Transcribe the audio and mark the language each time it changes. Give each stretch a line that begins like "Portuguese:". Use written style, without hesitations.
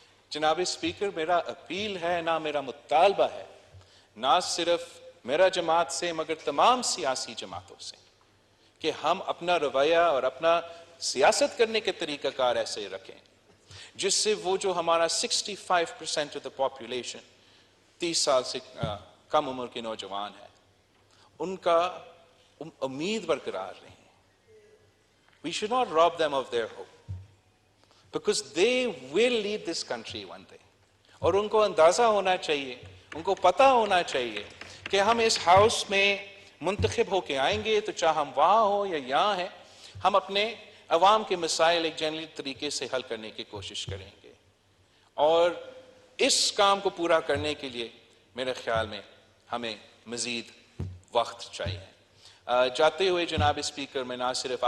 Urdu: جناب اسپیکر، میرا اپیل ہے، نہ میرا مطالبہ ہے، نہ صرف میرا جماعت سے مگر تمام سیاسی جماعتوں سے، کہ ہم اپنا رویہ اور اپنا سیاست کرنے کے طریقہ کار ایسے رکھیں جس سے وہ جو ہمارا 65% آف دا پاپولیشن 30 سال سے کم عمر کے نوجوان ہیں، ان کا امید برقرار رہے.
English: We should not rob them of their hope because they will lead this country one day.
Urdu: اور ان کو اندازہ ہونا چاہیے، ان کو پتہ ہونا چاہیے کہ ہم اس ہاؤس میں منتخب ہو کے آئیں گے تو چاہے ہم وہاں ہوں یا یہاں ہیں، ہم اپنے عوام کے مسائل ایک جنرل طریقے سے حل کرنے کی کوشش کریں گے. اور اس کام کو پورا کرنے کے لیے میرے خیال میں ہمیں مزید وقت چاہیے. جاتے ہوئے جناب اسپیکر، میں نہ صرف